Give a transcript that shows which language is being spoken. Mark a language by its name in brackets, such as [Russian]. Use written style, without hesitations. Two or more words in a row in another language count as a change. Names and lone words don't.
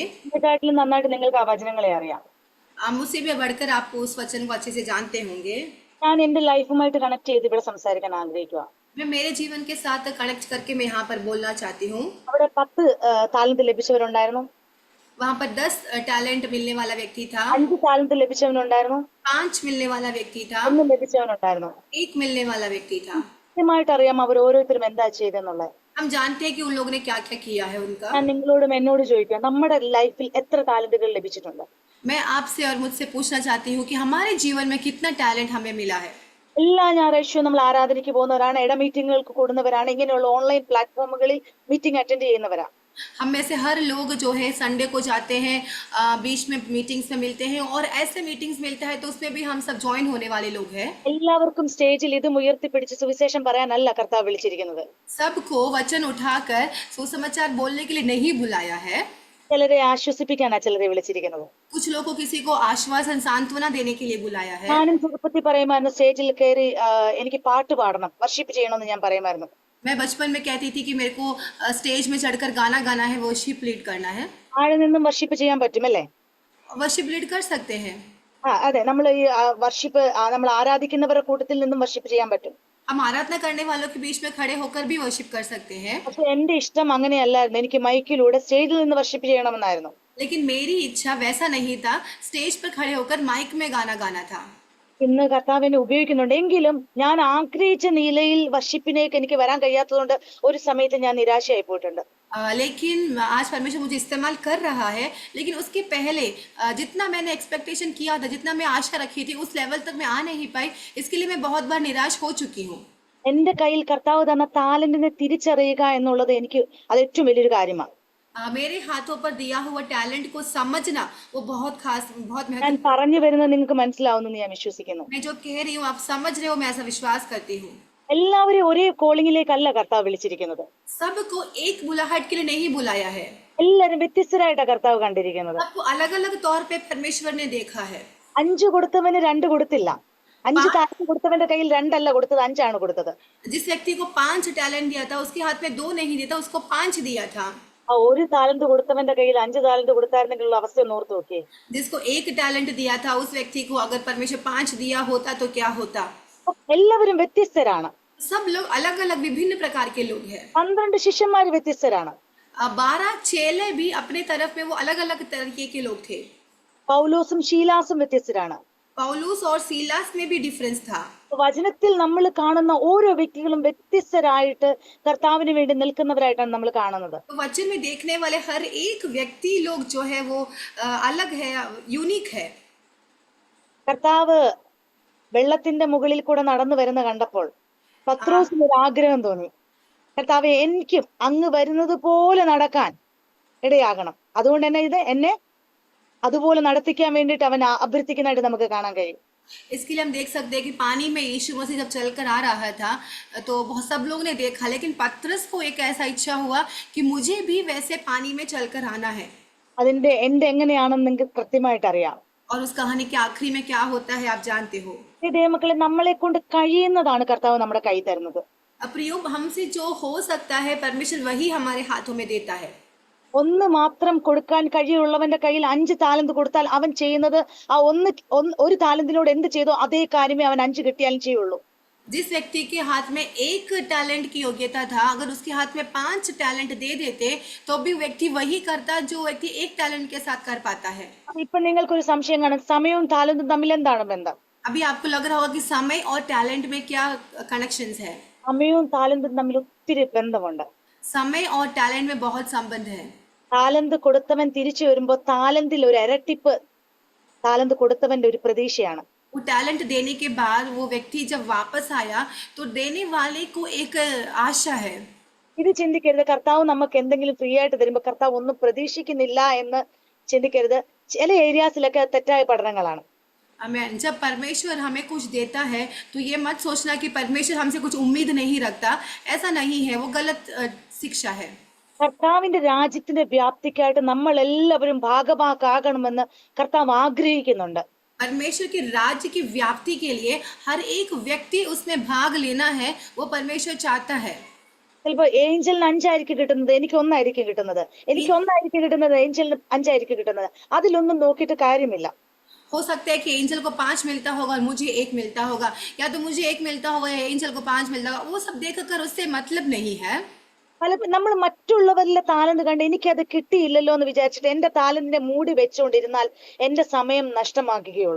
[Malayalam] ഇതിനെക്കാട്ടിലും നന്നായിട്ട് നിങ്ങൾക്ക് ആ വചനങ്ങളെ അറിയാം. [Hindi] मुझसे भी बढ़कर आप उस वचन को अच्छे से जानते होंगे. [Malayalam] ഞാൻ എന്റെ [English] life connect [Malayalam] ചെയ്ത് ഇവിടെ സംസാരിക്കാൻ ആഗ്രഹിക്കുക. [Hindi] मैं मेरे जीवन के साथ कनेक्ट करके मैं यहाँ पर बोलना चाहती हूँ। [Malayalam] അവിടെ 10 താലന്ത് ലഭിച്ചവരുണ്ടായിരുന്നു, [Hindi] वहाँ पर 10 टैलेंट मिलने वाला व्यक्ति था, [Malayalam] 5 താലന്ത് ലഭിച്ചവനുണ്ടായിരുന്നു, [Hindi] 5 मिलने वाला व्यक्ति था, [Malayalam] 1 ലഭിച്ചവനുണ്ടായിരുന്നു. [Hindi] 1 मिलने वाला व्यक्ति था। [Malayalam] കൃത്യമായിട്ട് അറിയാം അവർ ഓരോരുത്തരും എന്താ ചെയ്തെന്നുള്ളത്. [Hindi] हम जानते हैं कि उन लोगों ने क्या क्या किया है उनका। [Malayalam] ഞാൻ നിങ്ങളോടും എന്നോട് ചോദിക്കാം, നമ്മുടെ ലൈഫിൽ എത്ര താലന്തുകൾ ലഭിച്ചിട്ടുണ്ട്? [Hindi] मैं आपसे और मुझसे पूछना चाहती हूँ कि हमारे जीवन में कितना टैलेंट हमें मिला है। [Malayalam] എല്ലാ ഞായറാഴ്ചയും നമ്മൾ ആരാധനയ്ക്ക് പോകുന്നവരാണ്, ഇട മീറ്റിങ്ങുകൾക്ക് കൂടുന്നവരാണ്, ഇങ്ങനെയുള്ള [English] online platforms meeting attend [Malayalam] ചെയ്യുന്നവരാ. [Hindi] हम में से हर लोग जो है संडे को जाते हैं, बीच में मीटिंग्स में मिलते हैं, और ऐसे मीटिंग्स मिलता है तो उसमें भी हम सब ज्वाइन होने वाले लोग हैं। [Malayalam] എല്ലാവർക്കും സ്റ്റേജിൽ ഇതും ഉയർത്തിപ്പിടിച്ച് സുവിശേഷം പറയാനല്ല കർത്താവ് വിളിച്ചിരിക്കുന്നത്. [Hindi] सबको वचन उठाकर सुसमाचार बोलने के लिए नहीं बुलाया है। [Malayalam] ചിലരെ ആശ്വസിപ്പിക്കാനാ ചിലരെ വിളിച്ചിരിക്കുന്നത്. [Hindi] कुछ लोगों को किसी को आश्वासन सांत्वना देने के लिए बुलाया है। [Malayalam] ഞാനും ചെറുപ്പത്തിൽ പറയുമായിരുന്നു, സ്റ്റേജിൽ കയറി എനിക്ക് പാട്ട് പാടണം, വർഷിപ്പ് ചെയ്യണമെന്ന് ഞാൻ പറയുമായിരുന്നു. [Hindi] मैं बचपन में कहती थी कि मेरे को स्टेज में चढ़कर गाना गाना है, [English] worship lead [Hindi] करना है। [Malayalam] ആഴെ നിന്നും വർഷിപ്പ് ചെയ്യാൻ പറ്റുമല്ലേ? [English] worship lead [Hindi] कर सकते हैं। [Malayalam] അതെ, നമ്മൾ ഈ വർഷിപ്പ് നമ്മൾ ആരാധിക്കുന്നവരുടെ കൂട്ടത്തിൽ നിന്നും വർഷിപ്പ് ചെയ്യാൻ പറ്റും. [Hindi] हम आराधना करने वालों के बीच में खड़े होकर भी वर्शिप कर सकते हैं। [Malayalam] പക്ഷെ എന്റെ ഇഷ്ടം അങ്ങനെയല്ലായിരുന്നു, എനിക്ക് മൈക്കിലൂടെ സ്റ്റേജിൽ നിന്ന് വർഷിപ്പ് ചെയ്യണമെന്നായിരുന്നു. [Hindi] लेकिन मेरी इच्छा वैसा नहीं था, स्टेज पर खड़े होकर माइक में गाना गाना था। [Malayalam] ഇന്ന് കർത്താവ് എന്നെ ഉപയോഗിക്കുന്നുണ്ട്, എങ്കിലും ഞാൻ ആഗ്രഹിച്ച നിലയിൽ വർഷിപ്പിനേക്ക് എനിക്ക് വരാൻ കഴിയാത്തതുകൊണ്ട് ഒരു സമയത്ത് ഞാൻ നിരാശയായി പോയിട്ടുണ്ട്. [Hindi] लेकिन आज परमेश्वर मुझे इस्तेमाल कर रहा है, लेकिन उसके पहले जितना मैंने एक्सपेक्टेशन किया था, जितना मैं आशा रखी थी, उस लेवल तक मैं आ नहीं पाई। इसके लिए मैं बहुत बार निराश हो चुकी हूँ। [Malayalam] എന്റെ കയ്യിൽ കർത്താവ് തന്ന താലന്റിനെ തിരിച്ചറിയുക എന്നുള്ളത് എനിക്ക് അത് ഏറ്റവും വലിയൊരു കാര്യമാണ്. [Hindi] मेरे हाथों पर दिया हुआ टैलेंट को समझना वो बहुत खास, बहुत [Malayalam] ഞാൻ [Hindi] महत्वपूर्ण। [Malayalam] പറഞ്ഞു വരുന്നത് നിങ്ങൾക്ക് മനസ്സിലാവുമെന്ന് ഞാൻ വിശ്വസിക്കുന്നു. [Hindi] मैं जो कह रही हूँ आप समझ रहे हो, मैं ऐसा विश्वास करती हूँ। [Malayalam] എല്ലാവരും ഒരേ കോളിങ്ങിലേക്കല്ല കർത്താവ് വിളിച്ചിരിക്കുന്നത്. [Hindi] सबको एक बुलाहट के लिए नहीं बुलाया है, [Malayalam] എല്ലാരും വ്യത്യസ്തരായിട്ടാണ് കർത്താവ് കണ്ടിരിക്കുന്നത്. [Hindi] सबको अलग अलग तौर पे परमेश्वर ने देखा है। [Malayalam] 5 കൊടുത്തവന് 2 കൊടുത്തില്ല, 5 താലന്ത് കൊടുത്തവന്റെ കയ്യിൽ 2 അല്ല കൊടുത്തത്, 5 ആണ് കൊടുത്തത്. [Hindi] जिस व्यक्ति को 5 टैलेंट दिया था उसके हाथ में 2 नहीं दिया था, उसको 5 दिया था। [Malayalam] ആ 1 താലന്ത് കൊടുത്തവന്റെ കയ്യിൽ 5 താലന്ത് കൊടുത്തായിരുന്നെങ്കിലുള്ള അവസ്ഥ ഒന്ന് ഓർത്ത് നോക്കിയേ. [Hindi] जिसको 1 टैलेंट दिया था उस व्यक्ति को अगर परमेश्वर 5 दिया होता तो क्या होता। [Malayalam] എല്ലാവരും വ്യത്യസ്തരാണ്. [Hindi] सब लोग अलग अलग विभिन्न प्रकार के लोग हैं। [Malayalam] 12 ശിഷ്യന്മാര് വ്യത്യസ്തരാണ്. [Hindi] 12 चेले भी अपने तरफ में वो अलग अलग तरीके के लोग थे। [Malayalam] പൗലോസും ശീലാസും വ്യത്യസ്തരാണ്. [Hindi] पौलुस और सीलास में भी डिफरेंस था। [Malayalam] വചനത്തിൽ നമ്മൾ കാണുന്ന ഓരോ വ്യക്തികളും വ്യത്യസ്തരായിട്ട് കർത്താവിന് വേണ്ടി നിൽക്കുന്നവരായിട്ടാണ് നമ്മൾ കാണുന്നത്. [Hindi] तो वचन में देखने वाले हर एक व्यक्ति लोग जो है वो अलग है, यूनिक है। [Malayalam] കർത്താവ് വെള്ളത്തിന്റെ മുകളിൽ കൂടെ നടന്നു വരുന്ന കണ്ടപ്പോൾ പത്രോസിന് ഒരു ആഗ്രഹം തോന്നി, കർത്താവെ എനിക്കും അങ്ങ് വരുന്നത് പോലെ നടക്കാൻ ഇടയാകണം, അതുകൊണ്ട് എന്നെ അതുപോലെ നടത്തിക്കാൻ വേണ്ടിയിട്ട് അവൻ അഭ്യർത്ഥിക്കുന്നതായിട്ട് നമുക്ക് കാണാൻ കഴിയും. [Hindi] इसके लिए हम देख सकते हैं कि पानी में यीशु मसीह जब चलकर आ रहा था तो बहुत सब लोग ने देखा, लेकिन पतरस को एक ऐसा इच्छा हुआ कि मुझे भी वैसे पानी में चलकर आना है। [Malayalam] അതിന്റെ എൻഡ് എങ്ങനെയാണെന്ന് നിങ്ങൾക്ക് കൃത്യമായിട്ട് അറിയാം. [Hindi] और उस कहानी के आखिरी में क्या होता है आप जानते हो। [Malayalam] ദൈവമക്കളെ, നമ്മളെ കൊണ്ട് കഴിയുന്നതാണ് കർത്താവ് നമ്മുടെ കൈ തരുന്നത്. [Hindi] प्रियो, हमसे जो हो सकता है परमेश्वर वही हमारे हाथों में देता है। [Malayalam] ഒന്ന് മാത്രം കൊടുക്കാൻ കഴിയുള്ളവന്റെ കയ്യിൽ 5 താലന്ത് കൊടുത്താൽ അവൻ ചെയ്യുന്നത് ആ ഒരു താലന്തിനോട് എന്ത് ചെയ്തോ അതേ കാര്യമേ അവൻ 5 കിട്ടിയാലും ചെയ്യുള്ളൂ. [Hindi] जिस व्यक्ति के हाथ में 1 टैलेंट की योग्यता था, अगर उसके हाथ में 5 टैलेंट दे देते तो भी व्यक्ति वही करता जो व्यक्ति 1 टैलेंट के साथ कर पाता है। [Malayalam] ഇപ്പൊ നിങ്ങൾക്കൊരു സംശയം കാണും, സമയവും താലന്തും തമ്മിൽ എന്താണ് ബന്ധം? [Hindi] अभी आपको लग रहा होगा कि समय और टैलेंट में क्या कनेक्शंस है। [Malayalam] സമയവും താലന്തും തമ്മിൽ ഒത്തിരി ബന്ധമുണ്ട്. [Hindi] समय और टैलेंट में बहुत संबंध है। [Malayalam] താലന്ത് കൊടുത്തവൻ തിരിച്ചു വരുമ്പോ താലന്തിൽ ഒരു ഇരട്ടിപ്പ് താലന്ത് കൊടുത്തവന്റെ ഒരു പ്രതീക്ഷയാണ്. [Hindi] वो टैलेंट देने के बाद वो व्यक्ति जब वापस आया तो देने वाले को एक आशा है। [Malayalam] ഇത് ചിന്തിക്കരുത്, കർത്താവ് നമുക്ക് എന്തെങ്കിലും ഫ്രീ ആയിട്ട് തരുമ്പോ കർത്താവ് ഒന്നും പ്രതീക്ഷിക്കുന്നില്ല എന്ന് ചിന്തിക്കരുത്. ചില ഏരിയാസിലൊക്കെ തെറ്റായ പഠനങ്ങളാണ്. [Hindi] आमीन। जब परमेश्वर हमें कुछ देता है तो ये मत सोचना कि परमेश्वर हमसे कुछ उम्मीद नहीं रखता, ऐसा नहीं है, वो गलत शिक्षा है। [Malayalam] കർത്താവിന്റെ രാജ്യത്തിന്റെ വ്യാപ്തിക്കായിട്ട് നമ്മൾ എല്ലാവരും ഭാഗമാക്കാകണമെന്ന് കർത്താവ് ആഗ്രഹിക്കുന്നുണ്ട്. [Hindi] परमेश्वर के राज्य की व्याप्ति के लिए हर एक व्यक्ति उसमें भाग लेना है, वो परमेश्वर चाहता है। [Malayalam] ചിലപ്പോ ഏഞ്ചലിന് 5 ആയിരിക്കും കിട്ടുന്നത്, എനിക്ക് 1 ആയിരിക്കും കിട്ടുന്നത്, എനിക്ക് 1 ആയിരിക്കും കിട്ടുന്നത്, ഏഞ്ചലിന് 5 ആയിരിക്കും കിട്ടുന്നത്. അതിലൊന്നും നോക്കിയിട്ട് കാര്യമില്ല. [Hindi] हो सकता है कि एंजल को 5 मिलता होगा और मुझे 1 मिलता होगा, या तो मुझे 1 मिलता होगा या एंजल को 5 मिलता होगा। वो सब देख कर उससे मतलब नहीं है। [Malayalam] നമ്മൾ മറ്റുള്ളവരിലെ താലന്ത് കണ്ട് എനിക്കത് കിട്ടിയില്ലല്ലോ എന്ന് വിചാരിച്ചിട്ട് എന്റെ താലന്തിനെ മൂടി വെച്ചുകൊണ്ടിരുന്നാൽ എന്റെ സമയം നഷ്ടമാക്കുകയുള്ളൂ.